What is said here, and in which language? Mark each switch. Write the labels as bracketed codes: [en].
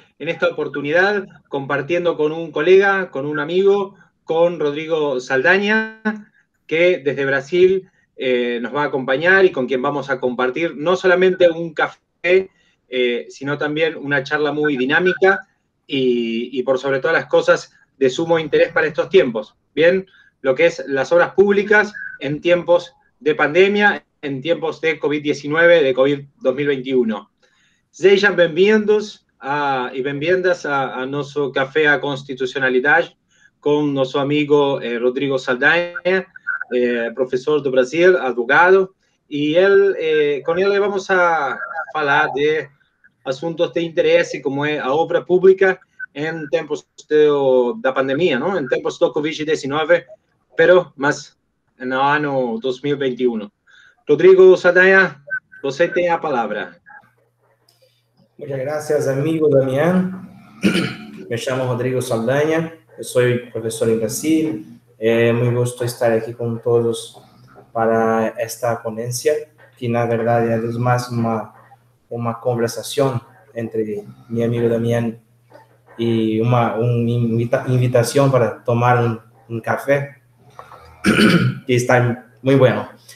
[es] En esta oportunidad, compartiendo con un colega, con un amigo, con Rodrigo Saldaña, que desde Brasil nos va a acompañar y con quien vamos a compartir no solamente un café, sino también una charla muy dinámica y por sobre todas las cosas de sumo interés para estos tiempos. Bien, lo que es las obras públicas en tiempos de pandemia, [pt] em tempos de Covid-19, de Covid 2021. Sejam bem-vindos e bem-vindas a nosso Café à Constitucionalidade com nosso amigo Rodrigo Saldanha, professor do Brasil, advogado, e com ele vamos a falar de assuntos de interesse, como é a obra pública em tempos da pandemia, não? Em tempos do Covid-19, mas no ano 2021. Rodrigo Saldanha, você tem a palavra. [es] Muchas gracias, amigo Damián. [pt] Me chamo Rodrigo Saldanha, eu sou professor em Brasil. É muito gosto estar aqui com todos para esta ponência, que na verdade é mais uma conversação entre meu amigo Damián e uma invitação para tomar um café, que está muito bueno.